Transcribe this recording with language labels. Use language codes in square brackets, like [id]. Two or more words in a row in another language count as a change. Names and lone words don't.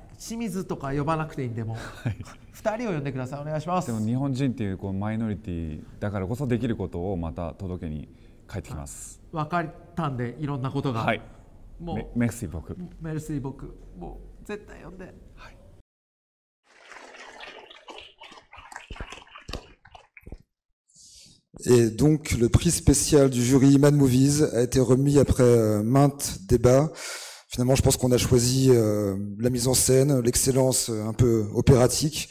[ja] 清水とか呼ばなくていいんでも2人を呼んでください。お願いします。でも日本人っていうマイノリティだからこそできることをまた届けに帰ってきます。分かったんで、いろんなことが。はい。もうメルシー僕。メルシー僕。もう絶対呼んで。はい。 [fr] Et donc le prix spécial du jury Mad Movies a été remis après maintes débats. Finalement, je pense qu'on a choisi la mise en scène, l'excellence un peu opératique.